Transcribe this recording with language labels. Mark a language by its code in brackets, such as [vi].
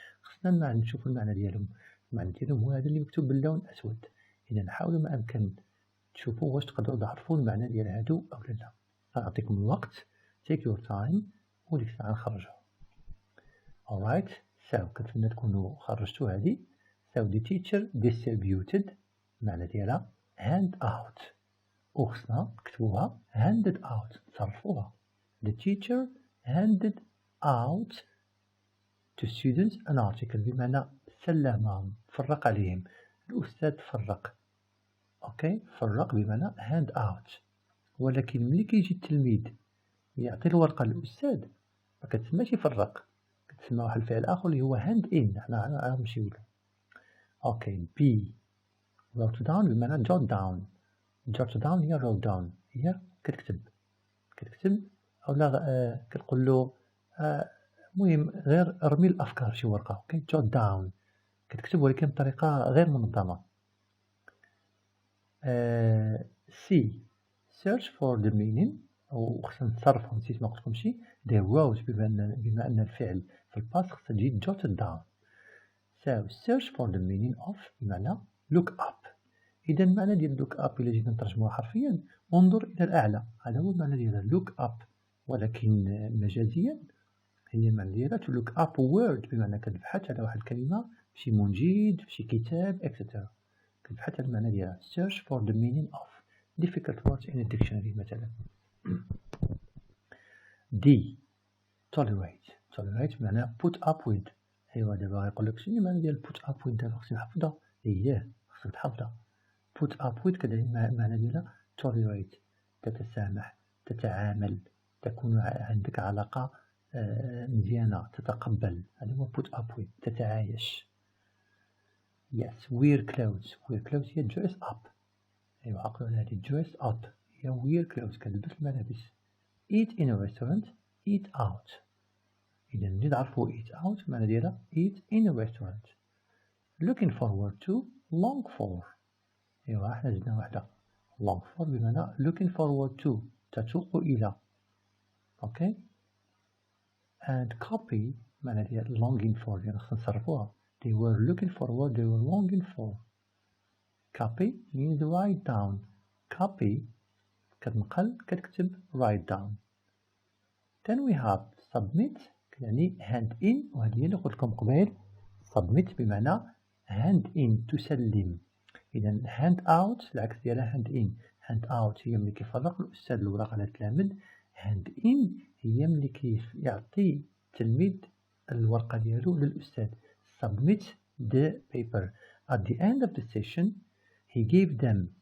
[ar] خصنا نشوفو المعنى ديالهم. المعنى ديالهم هو هذا اللي مكتوب باللون الأسود. إذا حاولوا ما أمكن تشوفوا واش تقدروا تعرفوا المعنى ديال هادو أو لا. نعطيكم الوقت [en] take your time [ar] وديك الساعة نخرجها. [en] alright. so [ar] كنتمنى تكونوا خرجتوا هادي. [en] so the teacher distributed [ar] معنى ديالها [en] hand out [ar] وخصنا نكتبوها [en] handed out [ar] صرفوها. [en] the teacher handed out to students an article [ar] بمعنى سلمهم فرق عليهم. الأستاذ فرق. اوكي، فرق بمعنى hand out. ولكن ملي كيجي التلميذ يعطي الورقة للأستاذ ما كتسماش يفرق، كتسمى واحد الفعل آخر اللي هو hand in. حنا نمشيو له. [en] Okay, B wrote down بمعنى jot down. [ar] jot down هي wrote down، هي كتكتب أولا كتقول له المهم غير ارمي الأفكار شي ورقة. اوكي، jot down كتكتب ولكن بطريقة غير منظمة. [en] C search for the meaning [ar] وخصنا نتصرفوا. نسيت ما قلتلكمش [en] they wrote [ar] بما أن الفعل في الباس خصها تجي jotted down. [en] so search for the meaning of بمعنى look up. [ar] إذا المعنى ديال look up إلا جينا نترجموها حرفيا انظر إلى الأعلى، هذا هو المعنى ديالها look up. ولكن مجازيا هي المعنى ديالها [en] to look up word [ar] بمعنى كتبحث على واحد الكلمة في منجد في كتاب etc. كتبحث على المعنى ديالها. [en] search for the meaning of difficult words in a dictionary مثلا. D tolerate بمعنى put up with. [ar] ايوا دابا غيقول لك شنو المعنى ديال put up with دابا خصني نحفظها. خصك تحفظها. put up with كذلك المعنى ديالها tolerate تتسامح تتعامل تكون عندك علاقة مزيانة تتقبل. هذا هو [en] put up with [ar] تتعايش. [en] yes wear clothes هي dress up. [ar] ايوا عقلوا على هذه dress up هي [en] wear clothes [ar] كتلبس الملابس. [en] eat in a restaurant eat out. [ar] إذا نزيد نعرفو [en] eat out [ar] معنى ديالها [en] eat in a restaurant. looking forward to long for. [ar] ايوا حنا زدنا واحدة long for بمعنى [en] looking forward to [ar] تتوق إلى. اوكي، and copy معنى ديال longing for يعني خصنا نصرفوها. [en] they were looking forward they were longing for. copy means write down. [ar] copy كتنقل كتكتب write down. [en] then we have [ar] submit يعني hand in وهذه اللي قلت لكم قبيل submit بمعنى hand in تسلم. إذا hand out العكس ديالها hand in. hand out هي ملي كيفرق الأستاذ الوراق على التلاميذ. hand in هي ملي كيعطي التلميذ الورقة ديالو للأستاذ. [en] submit the paper. at the end of the session he gave them.